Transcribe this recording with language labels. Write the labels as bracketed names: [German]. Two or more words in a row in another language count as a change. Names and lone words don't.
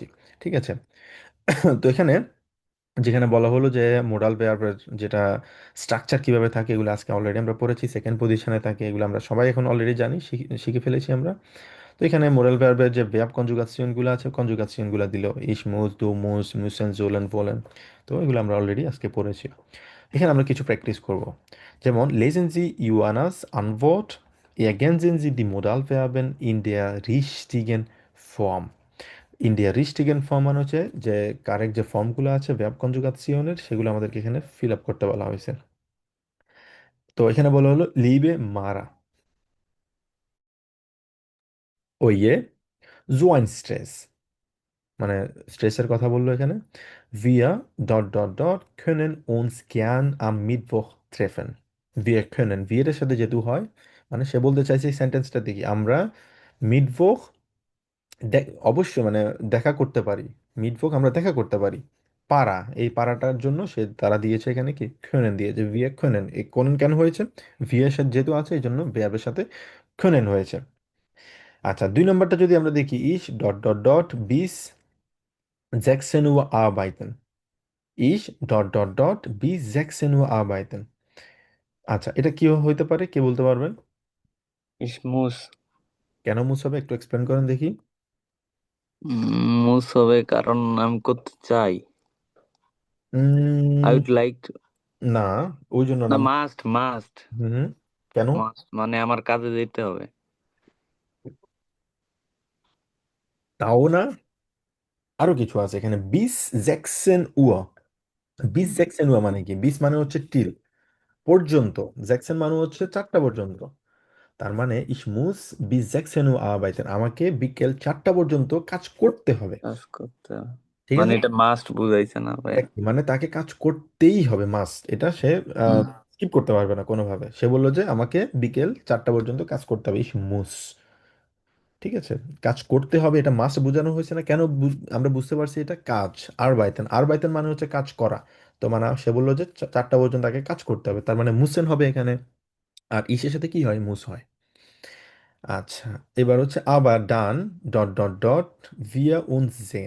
[Bangla] ঠিক আছে, তো এখানে যেখানে বলা হলো যে [English] modal verber [Bangla] যেটা স্ট্রাকচার কিভাবে থাকে, এগুলো আজকে অলরেডি আমরা পড়েছি। [English] second positione [Bangla] থাকে, এগুলো আমরা সবাই এখন অলরেডি জানি, শিখে ফেলেছি আমরা। তো এখানে [English] moral verber [Bangla] যে verb কনজুগাসিয়নগুলো আছে, কনজুগাসিয়নগুলো দিল [German] ich, muss, du, muss, müssen, sollen, wollen. [Bangla] তো এগুলো আমরা অলরেডি আজকে পড়েছি। এখানে আমরা কিছু প্র্যাকটিস করব। [German] যেমন lesen Sie Johannas Antwort, ergänzen Sie die Modalverben in der richtigen Form. in der richtigen Form [Bangla] মানে হচ্ছে যে কারেক্ট যে ফর্মগুলো আছে verb কনজুগাসিয়নের সেগুলো আমাদেরকে এখানে [English] fill up [Bangla] করতে বলা হয়েছে। তো এখানে বলা হলো [German] Liebe Mara, oje so ein Stress, [Bangla] মানে স্ট্রেসের কথা বললো এখানে। [German] Wir [English] dot dot dot [German] können uns gern am Mittwoch treffen. Wir können, [Bangla] wir এর সাথে যেহেতু হয়, মানে সে বলতে চাইছে এই সেন্টেন্সটা দেখি আমরা মিটভোক অবশ্যই মানে দেখা করতে পারি, মিটভোক আমরা দেখা করতে পারি। পারা, এই পারাটার জন্য সে তারা দিয়েছে এখানে কি können দিয়েছে, [German] wir können, [Bangla] এই können কেন হয়েছে, wir এর সাথে যেহেতু আছে এই জন্য verb-এর সাথে können হয়েছে। আচ্ছা, 2 নম্বরটা যদি আমরা দেখি ich [English] dot dot dot [German] bis 16 Uhr arbeiten. Ich [English] dot dot dot [German] bis 16 Uhr arbeiten. [Bangla] আচ্ছা, এটা কি হইতে পারে, কে বলতে পারবেন? [German] Ich muss. [Bangla] কেন মুস হবে একটু এক্সপ্লেন করেন দেখি। মুস হবে কারণ আমি করতে চাই। [English] I উম, would like to. [Bangla] না, ওই জন্য না, না। [English] must must [Bangla] হুম, কেন? মাস্ট মানে আমার কাজে যেতে হবে। তাও না, আরো কিছু আছে এখানে। [German] bis 16 Uhr, bis 16 Uhr [Bangla] মানে কি? bis মানে হচ্ছে টিল, পর্যন্ত। 16 মানে হচ্ছে 4টা পর্যন্ত। তার মানে [German] ich muss bis 16 Uhr arbeiten, [Bangla] আমাকে বিকেল 4টা পর্যন্ত কাজ করতে হবে। কাজ করতে হবে। ঠিক মানে আছে, এটা মাস্ট বুঝাইছে না ভাই? Exactly, মানে তাকে কাজ করতেই হবে, মাস্ট, এটা সে হুম। স্কিপ করতে পারবে না কোনোভাবে। সে বললো যে আমাকে বিকেল 4টা পর্যন্ত কাজ করতে হবে, [German] ich muss। [Bangla] ঠিক আছে, কাজ করতে হবে, এটা মাস্ট বোঝানো হয়েছে না কেন? আমরা বুঝতে পারছি এটা কাজ। আরবাইতেন, আরবাইতেন মানে হচ্ছে কাজ করা। তো মানে সে বললো যে 4টা পর্যন্ত তাকে কাজ করতে হবে, তার মানে মুসেন হবে এখানে। আর ইসের সাথে কি হয়, মুস হয়। আচ্ছা, এবার হচ্ছে আবার ডান [English] dot dot dot [German] wir uns sehen.